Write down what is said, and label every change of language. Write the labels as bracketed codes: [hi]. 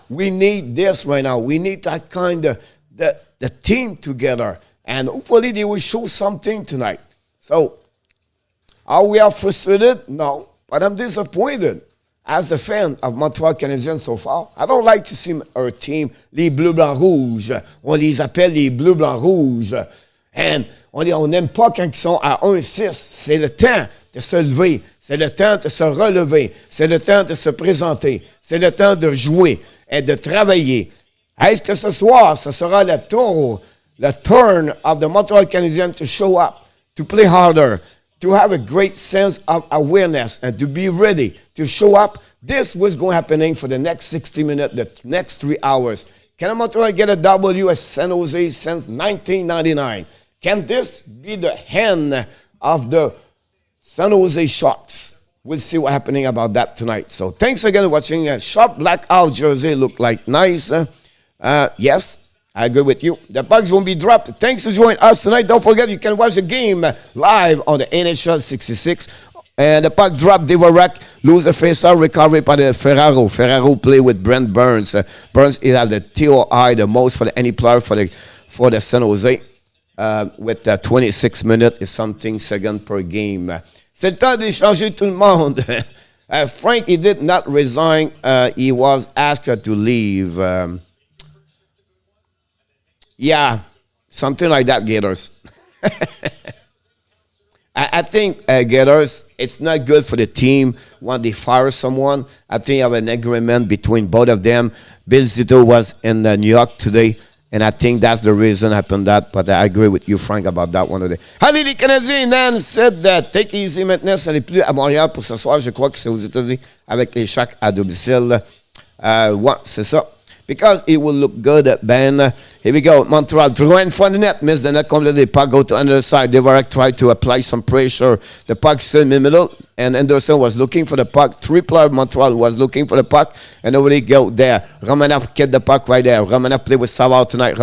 [en] We need this right now. We need that kind of the team together. And hopefully they will show something tonight. So, are we frustrated? No. But I'm disappointed as a fan of Montreal Canadiens so far. I don't like to see our team, les Bleus Blancs Rouges. [fr] On les appelle les Bleus Blancs Rouges. And on n'aime pas quand ils sont à 1-6. C'est le temps de se lever. C'est le temps de se relever. C'est le temps de se présenter. C'est le temps de jouer et de travailler. Est-ce que ce soir, ce sera le [en] turn of the Montreal Canadiens to show up, to play harder, to have a great sense of awareness, and to be ready to show up? This was going to happen for the next 60 minutes, the next 3 hours. Can Montreal get a W at San Jose since 1999? Can this be the end of the San Jose Sharks? We'll see what's happening about that tonight. So thanks again for watching. Sharp black out jersey look like nice. Yes, I agree with you. The pucks won't be dropped. Thanks for joining us tonight. Don't forget you can watch the game live on the NHL 66. And the puck drop, Dvorak lose the face-off, recovery by the Ferraro. Ferraro play with Brent Burns. Burns is at the TOI the most for any player for the San Jose. With 26 minutes is something second per game. [fr] C'est le temps d'échanger tout le monde. [en] Frank, he did not resign. He was asked to leave. Yeah, something like that, Gators. I think, Gators, it's not good for the team when they fire someone. I think you have an agreement between both of them. Bill Zito was in New York today, and I think that's the reason happened that. But I agree with you, Frank, about that one today. [fr] Allez, les Canadiens, [en] Nan said that take easy maintenant. [fr] Ça n'est plus à Montréal pour ce soir. Je crois que c'est aux États-Unis avec les Sharks à domicile. Ouais, c'est ça. [en] Because it will look good, Ben. Here we go. Montreal throwing for the net. Miss the net completely. Puck go to another side. Dvorak tried to apply some pressure. The puck still in the middle. And Anderson was looking for the puck. 3 players Montreal was looking for the puck. And nobody go there. Romanov get the puck right there. Romanov play with Savard tonight.